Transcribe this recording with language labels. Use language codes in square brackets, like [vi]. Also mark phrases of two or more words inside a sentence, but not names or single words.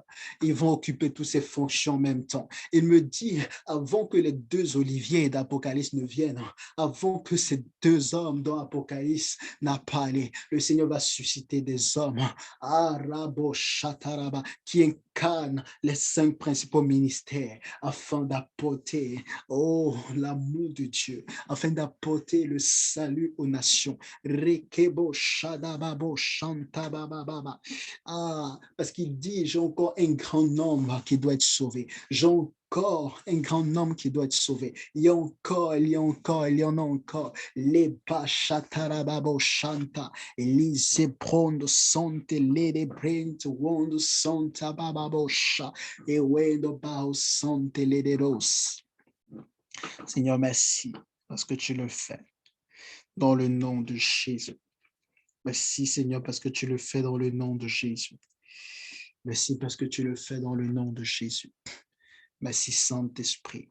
[fr] Ils vont occuper toutes ces fonctions en même temps. Il me dit, avant que les deux Oliviers d'Apocalypse ne viennent, avant que ces deux hommes dans Apocalypse n'a parlé, le Seigneur va susciter des hommes, Arabo Shataraba, qui incarnent les 5 principaux ministères afin d'apporter, l'amour de Dieu, afin d'apporter le salut aux nations. Rekebo Shadababo Shantabababa. Ah, parce qu'il dit, j'ai encore un grand nombre qui doit être sauvé. J'ai encore un grand nombre qui doit être sauvé. Il y en a encore. Les Bachatarababo Shanta, Elise Prondo Sante, Lede Brent, Wondo Santa Bababosha, et Wendo Bao Sante Lede Rose. Seigneur, merci parce que tu le fais dans le nom de Jésus. Merci Seigneur parce que tu le fais dans le nom de Jésus. Merci parce que tu le fais dans le nom de Jésus. Merci Saint-Esprit.